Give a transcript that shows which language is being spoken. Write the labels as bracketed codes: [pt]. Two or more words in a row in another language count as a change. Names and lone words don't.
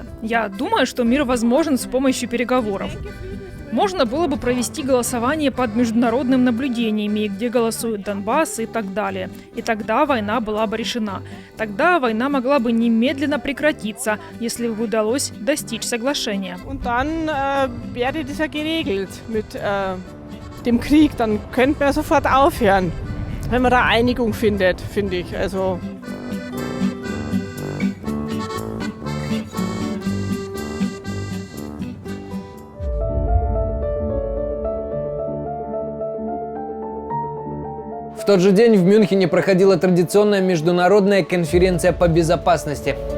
[ru] Я думаю, что мир возможен с помощью переговоров. Можно было бы провести голосование под международным наблюдениями, где голосуют Донбасс и так далее. И тогда война была бы решена. Тогда война могла бы немедленно прекратиться, если бы удалось достичь соглашения. [de] Dem Krieg, dann könnten wir sofort aufhören, wenn man da Einigung findet, finde ich. Also [ru] В тот же день в Мюнхене проходила традиционная международная конференция по безопасности.